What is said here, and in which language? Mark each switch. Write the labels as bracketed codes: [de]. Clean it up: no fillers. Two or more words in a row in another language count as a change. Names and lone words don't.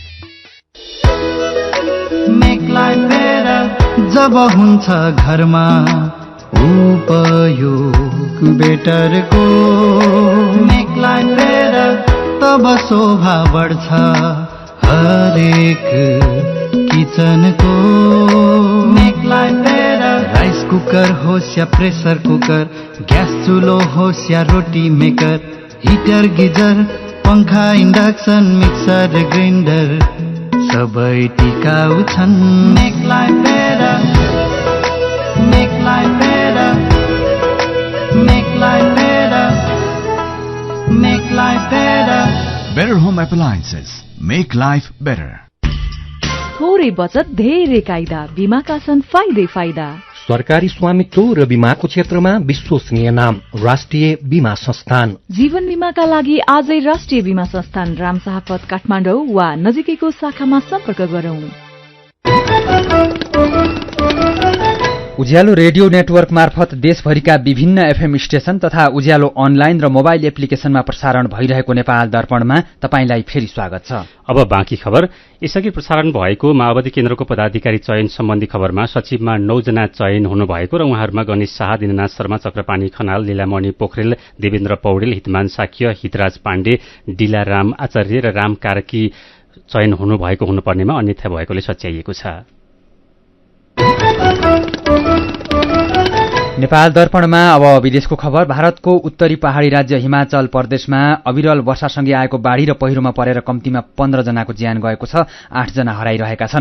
[ne] जब हुन्छ घरमा उपयोग बेटरको, [en] make life better [ne] तब शोभा बढ्छ हरेक किचनको। [en] make life better rice cooker [ne] होस् या [en] pressure cooker, [ne] ग्यास चुलो होस् या रोटी मेकर, [en] heater geyser, [ne] पंखा, [en] induction, mixer, grinder [ne] सबै टिकाउ छन्। [en] make life better, make life better, make life better, make life better. Better Home Appliances, make life better. [ne] थोरै बचत धेरै कायदा, बीमाका छन् फाइदै फाइदा। सरकारी स्वामित्व र बीमाको क्षेत्रमा विश्वसनीय नाम राष्ट्रिय बीमा संस्थान। जीवन बीमाका लागि आजै राष्ट्रिय बीमा संस्थान रामशाहपथ काठमाडौँ वा नजिकैको शाखामा सम्पर्क गरौं। उज्यालो रेडियो नेटवर्क मार्फत देशभरिका विभिन्न [en] FM station [ne] तथा उज्यालो अनलाइन र [en] mobile applicationमा [ne] प्रसारण भइरहेको नेपाल दर्पणमा तपाईलाई फेरि स्वागत छ। अब बाँकी खबर। यसअघि प्रसारण भएको माओवादी केन्द्रको पदाधिकारी चयन सम्बन्धी खबरमा सचिवमा 9 जना चयन हुनुभएको र उहाँहरूमा गणेश शाह, दिननाथ शर्मा, चक्रपाणी खनाल, लीलामणि पोखरेल, देवेन्द्र पौडेल, हितमान साक्य, हितराज पाण्डे, डिलाराम आचार्य र राम कार्की चयन हुनुभएको हुनुपर्नेमा अन्यथा भएकोले सच्याइएको छ। नेपाल दर्पणमा अब विदेशको खबर। भारतको उत्तरी पहाड़ी राज्य हिमाचल प्रदेशमा अविरल वर्षासँगै आएको बाढ़ी र पहिरोमा परेर कम्तीमा 15 जनाको ज्यान गएको छ, 8 जना हराइरहेका छन्।